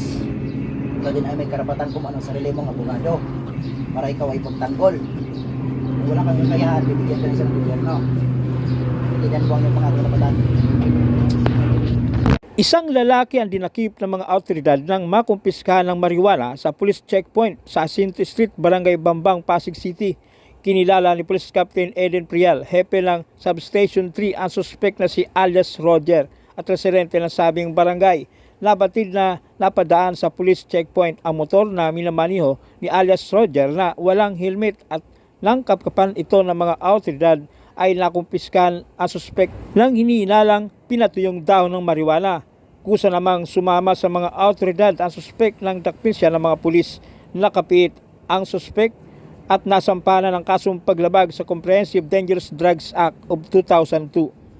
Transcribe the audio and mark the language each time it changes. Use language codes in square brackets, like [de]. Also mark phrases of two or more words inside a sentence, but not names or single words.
[tl] Ikaw din ay may karapatan kumano sa sarili mong abogado para ikaw ay pagtanggol. Kung wala kang kakayahan, bibigyan ka ng isang gobyerno. Tignan mo ang iyong mga karapatan. Isang lalaki ang dinakip ng mga awtoridad nang makumpiskahan ng marijuana sa police checkpoint sa Jacinto Street, Barangay Bambang, Pasig City. Kinilala ni Police Captain Eden Prial, hepe ng Substation 3, ang suspect na si alias Roger at residente ng sabing barangay. Nabatid na napadaan sa police checkpoint ang motor na minamaniho ni alias Roger na walang helmet at nang kapkapan ito ng mga awtoridad ay nakumpiskan ang suspect nang hinihinalang pinatuyong dahon ng marijuana. Kusa namang sumama sa mga awtoridad ang suspect nang dakpin siya ng mga pulis. Nakapit ang suspect at nasampanan ng kasong paglabag sa Comprehensive Dangerous Drugs Act of 2002.